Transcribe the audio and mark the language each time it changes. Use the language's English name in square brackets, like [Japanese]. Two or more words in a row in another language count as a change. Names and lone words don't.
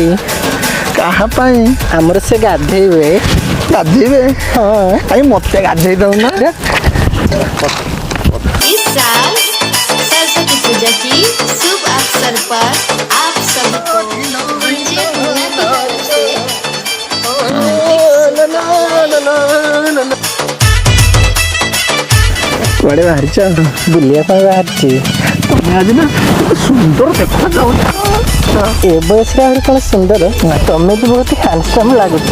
[Odia] କାହା ପାଇଁ? ଆମର ସେ ଗାଧେଇବେ। ଗାଧେଇବେ? ହଁ। କାଇଁ ମତେ ଗାଧେଇ ଦଉନା? [Hindi] इस साल सरस्वती पूजा की शुभ अवसर पर आप सबको डीजे भोला की तरफ से [Odia] କୁଆଡ଼େ ବାହାରିଛ? ବୁଲିବା ପାଇଁ ବାହାରିଛି। ତମେ ଆଜି ନା ସୁନ୍ଦର ଦେଖାଯାଉଛ। ଏ ବୟସରେ ଆହୁରି କ'ଣ ସୁନ୍ଦର? ତମେ ବି ବହୁତ ହ୍ୟାଣ୍ଡସମ୍ ଲାଗୁଛ।